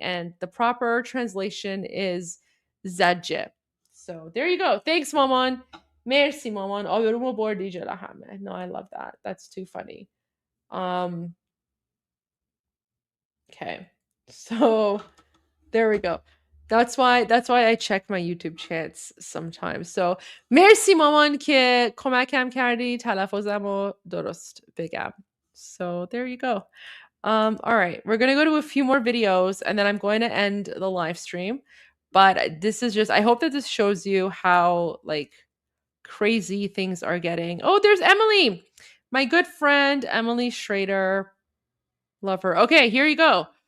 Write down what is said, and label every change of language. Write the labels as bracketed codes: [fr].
[en] And the proper translation is zajje. So there you go. Thanks, Maman. Merci, Maman. [fa] آبرومو بردی جلو همه. [en] No, I love that. That's too funny. Okay. So there we go. That's why I check my YouTube chats sometimes. [fa] So مرسی مامان که کمکم کردی تلفظمو درست بگم. [en] So there you go. All right, we're gonna go to a few more videos and then I'm going to end the live stream. But this is just, I hope that this shows you how like crazy things are getting. Oh, there's Emily, my good friend Emily Schrader. Love her. Okay, here you go.